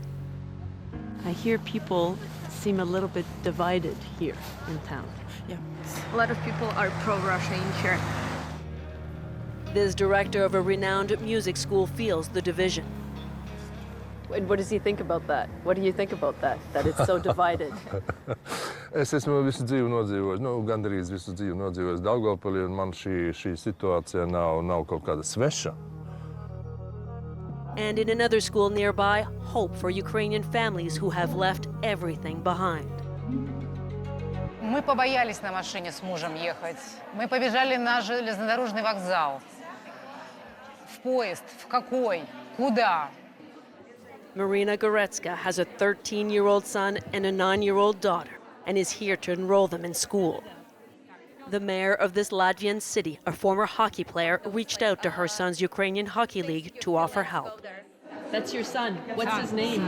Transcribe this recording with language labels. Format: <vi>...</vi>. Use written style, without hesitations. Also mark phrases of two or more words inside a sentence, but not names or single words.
<en>I hear people seem a little bit divided here in town. Yeah. A lot of people are pro-Russia in here. This director of a renowned music school feels the division. And what does he think about that? What do you think about that it's so divided?</en> <lv>Es esmu visu dzīvi nodzīvojis, gandrīz visu dzīvi nodzīvojis Daugavpilī, un man šī situācija nav kaut kāda sveša.</lv> <en>And in another school nearby, hope for Ukrainian families who have left everything behind.</en> <ru>Мы побоялись на машине с мужем ехать. Мы побежали на железнодорожный вокзал. В поезд, в какой, куда?</ru> <en>Marina Goretska has a 13-year-old son and a 9-year-old daughter and is here to enroll them in school. The mayor of this Latvian city, a former hockey player, reached out to her son's Ukrainian hockey league to offer help. That's your son. What's his name?</en>